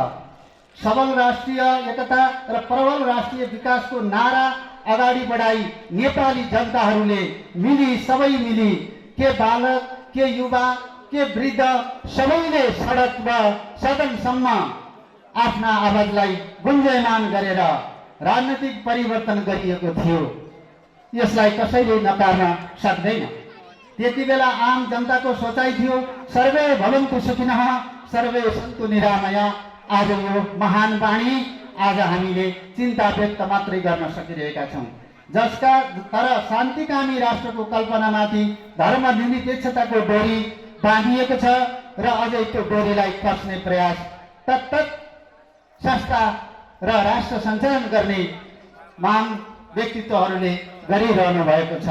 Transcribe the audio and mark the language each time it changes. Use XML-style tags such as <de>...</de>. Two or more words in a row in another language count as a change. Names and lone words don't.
<ne>सबल राष्ट्रिय एकता र प्रबल राष्ट्रिय विकासको नारा अगाडि बढाई नेपाली जनताहरूले सबै मिली के बालक, के युवा, के वृद्ध सबैले सडक व सदनसम्म आफ्ना आवाजलाई गुन्जयमान गरेर राजनीतिक परिवर्तन गरिएको थियो। यसलाई कसैले नकार्न सक्दैन। त्यति बेला आम जनताको सोचाइ थियो</ne> <sa>सर्वे भवन्तु सुखिनः सर्वे सन्तु निरामया।</sa> <ne>आज यो महान वाणी आज हामीले चिन्ता व्यक्त मात्रै गर्न सकिरहेका छौँ। तर शान्तिकामी राष्ट्रको कल्पनामाथि धर्मनिरपेक्षताको डोरी बाँधिएको छ र अझै त्यो डोरीलाई कस्ने प्रयास तत्त संस्था र राष्ट्र सञ्चालन गर्ने महान व्यक्तित्वहरूले गरिरहनु भएको छ।</ne>